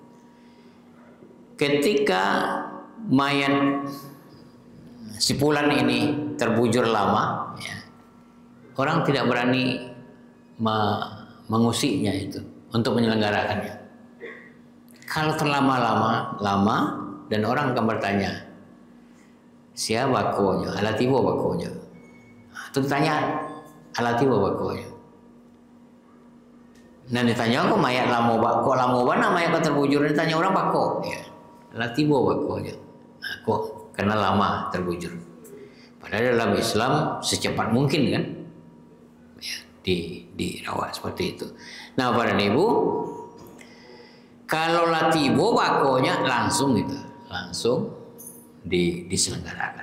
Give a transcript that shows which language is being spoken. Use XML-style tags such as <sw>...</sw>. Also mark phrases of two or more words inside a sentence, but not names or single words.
<id>Ketika mayat si Fulan ini terbujur lama, ya, orang tidak berani mengusiknya itu untuk menyelenggarakannya. Kalau terlama-lama dan orang akan bertanya, siapa bakonya,</id> <min>alatibo bakonya.</min> <id>Itu ditanya,</id> <min>alatibo bakonya. Nah, ditanya kok mayat lamo bako, lamo bana mayat terbujur, ditanya orang bako, ya, latibo bakonya.</min> <id>Nah, kok karena lama terbujur. Padahal dalam Islam secepat mungkin kan, ya, dirawat seperti itu. Nah, Bapak dan Ibu, kalau</id> <min>latibo bakonya</min> <id>langsung gitu, langsung diselenggarakan.</id>